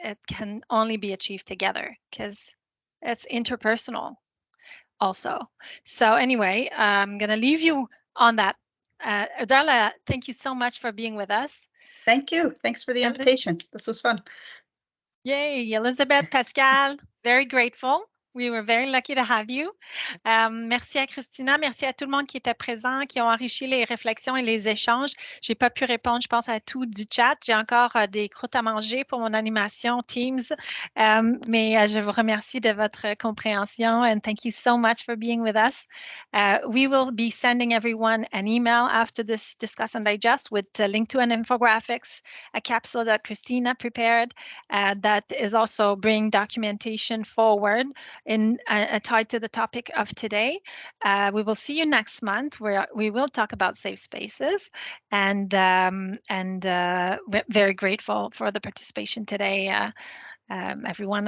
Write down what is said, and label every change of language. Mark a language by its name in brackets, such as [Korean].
[English] It can only be achieved together because it's interpersonal also. So anyway, I'm going to leave you on that. Darla, thank you so much for being with us. Thank you. Thanks for the invitation. This was fun. Yay, Elizabeth, Pascal, very grateful. We were very lucky to have you. [French] Merci à Christina, merci à tout le monde qui était présent, qui ont enrichi les réflexions et les échanges. J'ai pas pu répondre, je pense, à tout du chat. J'ai encore des croûtes à manger pour mon animation Teams, mais je vous remercie de votre compréhension [English] and thank you so much for being with us. We will be sending everyone an email after this Discuss and Digest with a link to an infographics, a capsule that Christina prepared that is also bringing documentation forward in tied to the topic of today. We will see you next month where we will talk about safe spaces, and we're very grateful for the participation today, everyone.